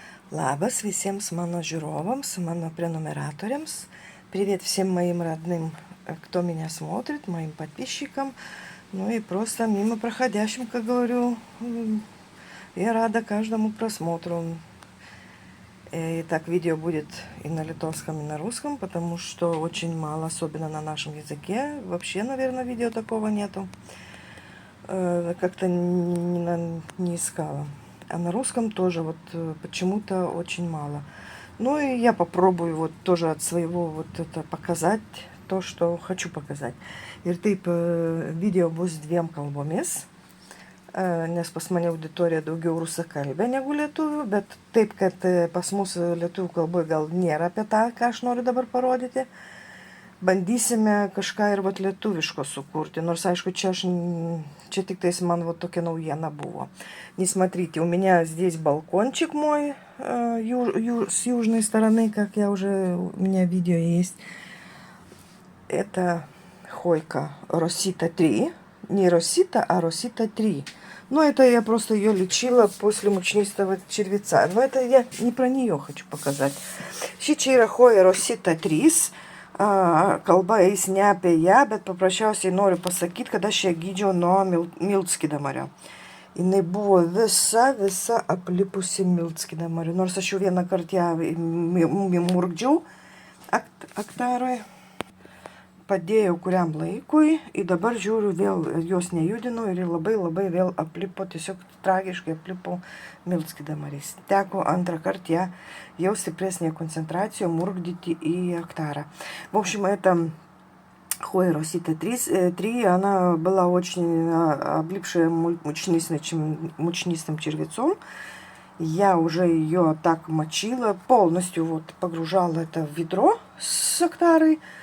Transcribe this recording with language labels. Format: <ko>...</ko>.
<lt>Labas visiems mano žiūrovams, mano пrenумераторams.</lt> <ru>Привет всем моим родным, кто меня смотрит, моим подписчикам. Ну и просто мимо проходящим, как говорю, я рада каждому просмотру. И так видео будет и на литовском, и на русском, потому что очень мало, особенно на нашем языке. Вообще, наверное, видео такого нету. Как-то не искала. А на русском тоже вот почему-то очень мало. Ну и я попробую вот тоже от своего вот это показать, то, что хочу показать.</ru> <lt>Ir taip video bus dviem kalbomis, nes pas mane auditorija daugiau rusakalbė negu lietuvių, bet taip, kad pas mus lietuvių kalboje gal nėra apie tą, ką aš noriu dabar parodyti. Bandysime kažką ir vat lietuviško sukurti. Нors, aišku, čia tik tais man вот tokia naujiena buvo.</lt> <ru>Не смотрите, у меня здесь балкончик мой с южной стороны, как я уже, у меня видео есть. Это хойка Росита 3. Не Росита, а Росита 3. Но это я просто ее лечила после мучнистого червеца. Но это я не про нее хочу показать. Šičia хоя Росита 3.</ru> <lt>Kalba eis ne apie ją, bet paprasčiausiai noriu pasakyti, kad aš ją gydžiau nuo miltskydamario. Jinai buvo visa aplipusi miltskydamariu. Nors aš jau vieną kartą ją murkdžiau aktarui, padėjau kuriam laikui ir dabar žiūriu vėl, jos nejudinu ir labai vėl aplipo, tiesiog tragiškai aplipo miltskydamariais. Teko antrą kartą ją jau stipresnее концентрацию мургдити и актара.</lt> <ru>В общем, это Хоя Росита 3, она была очень облипшая мучнистым червецом. Я уже ее так мочила, полностью вот погружала это в ведро с актарой.</ru>